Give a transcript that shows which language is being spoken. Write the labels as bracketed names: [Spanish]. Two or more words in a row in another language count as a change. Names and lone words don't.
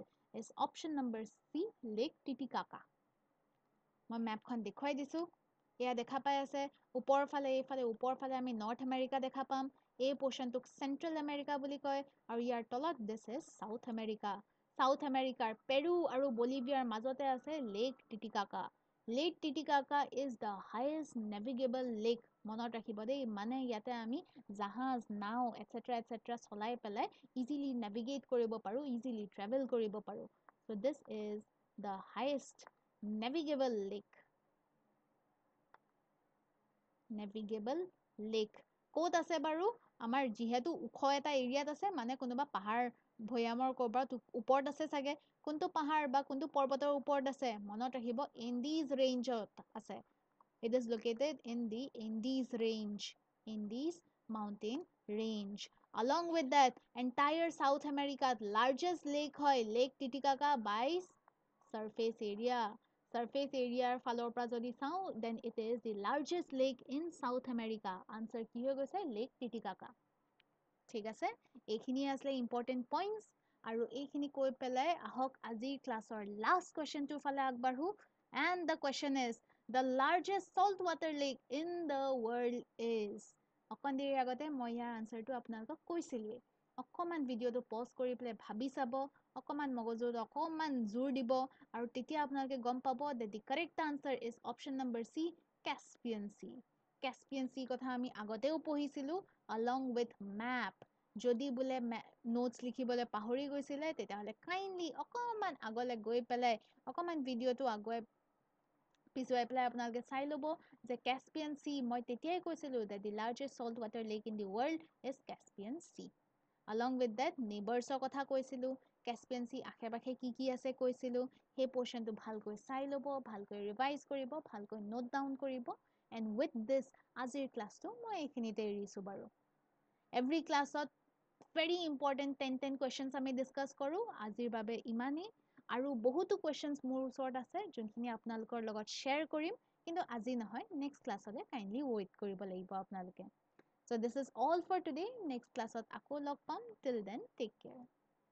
[English] is option number C Lake Titicaca [Assamese] মই map খন দেখুৱাই দিছো এয়া দেখা পাই আছে ওপৰ ফালে এইফালে ওপৰ ফালে আমি নৰ্থ আমেৰিকা দেখা পাম এই পোৰ্শনটোক চেন্ট্ৰেল আমেৰিকা বুলি কয় আৰু ইয়াৰ তলত [English] this is [Assamese] সাউথ আমেৰিকাৰ পেৰু আৰু বলিভিয়াৰ মাজতে আছে লেক টিটিকাকা [English] Lake Titicaca is the highest navigable lake [Assamese] মনত ৰাখিব দেই মানে ইয়াতে আমি জাহাজ নাও এটসেট্ৰা চলাই পেলাই [English] easily navigate [Assamese] কৰিব পাৰো [English] easily travel [Assamese] কৰিব পাৰো [English] so this is the highest navigable lake navigable lake [Assamese] ক'ত আছে বাৰু আমাৰ যিহেতু উখ এটা এৰিয়াত আছে মানে কোনোবা পাহাৰ ভৈয়ামৰ ক'ৰবাত ওপৰত আছে চাগে কোনটো পাহাৰ বা কোনটো পৰ্বতৰ ওপৰত আছে মনত ৰাখিব এণ্ডিজ ৰেঞ্জত আছে [English] it is located in the Andes mountain range along with that entire South America largest lake hoy Lake Titicaca by surface area [Assamese] ফালৰ পৰা যদি চাও [English] then it is the largest lake in South America answer [Assamese] কি হৈ গৈছে Lake Titicaca ঠিক আছে এইখিনি আসলে important points আৰু এইখিনি কৈ পেলাই আহক আজিৰ ক্লাছৰ [English] last question [Assamese] টো ফালে আগবাঢ়ো [English] and the question is the largest saltwater lake in the world is [Assamese] অকণ দেৰি আগতে মই ইয়াৰ আনসাৰটো আপোনালোকক কৈছিলোৱে অকমান ভিডিঅটো পজ কৰি পেলাই ভাবি চাব অকমান মগজুত অকমান জোৰ দিব আৰু তেতিয়া আপোনালোকে গম পাব [English] that the correct answer is option number C Caspian Sea [Assamese] কথা আমি আগতেও পঢ়িছিলো [English] along with map [Assamese] যদি বোলে নোটছ লিখিবলৈ পাহৰি গৈছিলে তেতিয়াহ'লে কাইণ্ডলি অকমান আগলৈ গৈ পেলাই অকমান ভিডিঅটো আগুৱাই পিছুৱাই পেলাই আপোনালোকে চাই ল'ব যে Caspian Sea মই তেতিয়াই কৈছিলো [English] that the largest saltwater lake in the world is Caspian Sea along with that neighbors [Assamese] ৰ কথা কৈছিলো Caspian Sea আশে-পাশে কি আছে কৈছিলো সেই পোৰ্শনটো ভালকৈ চাই ল'ব ভালকৈ ৰিভাইজ কৰিব ভালকৈ [English] note down [Assamese] কৰিব [English] and with this [Assamese] আজিৰ ক্লাছটো মই এইখিনিতে এৰিছো বাৰু [English] every class [Assamese] ত [English] very important 10 questions [Assamese] আমি ডিসকাস কৰো আজিৰ বাবে ইমানেই আৰু বহুতো questions মোৰ ওচৰত আছে যোনখিনি আপোনালোকৰ লগত শ্বেয়াৰ কৰিম কিন্তু আজি নহয় নেক্সট ক্লাছলৈ কাইণ্ডলি ৱেইট কৰিব লাগিব আপোনালোকে [English] so this is all for today next class [Assamese] ত আকৌ লগ পাম [English] till then take care